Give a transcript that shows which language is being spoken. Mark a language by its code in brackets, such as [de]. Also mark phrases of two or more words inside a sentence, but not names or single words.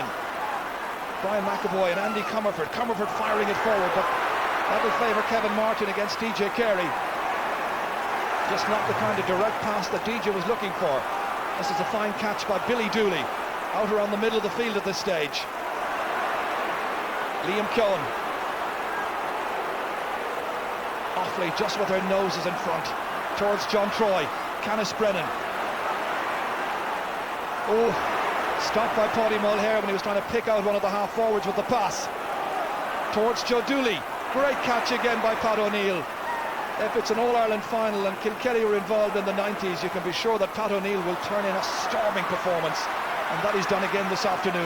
[en] Brian McAvoy and Andy Comerford. Comerford firing it forward, but that'll favour Kevin Martin against DJ Carey. Just not the kind of direct pass that DJ was looking for. This is a fine catch by Billy Dooley. Out around the middle of the field at this stage. Liam Keoghan. Offaly just with their noses in front. Towards John Troy. Canis Brennan. Oh, stopped by Paddy Mulher when he was trying to pick out one of the half forwards with the pass. Towards Joe Dooley. Great catch again by Pat O'Neill. If it's an All-Ireland final and Kilkenny were involved in the 90s, you can be sure that Pat O'Neill will turn in a storming performance, and that he's done again this afternoon.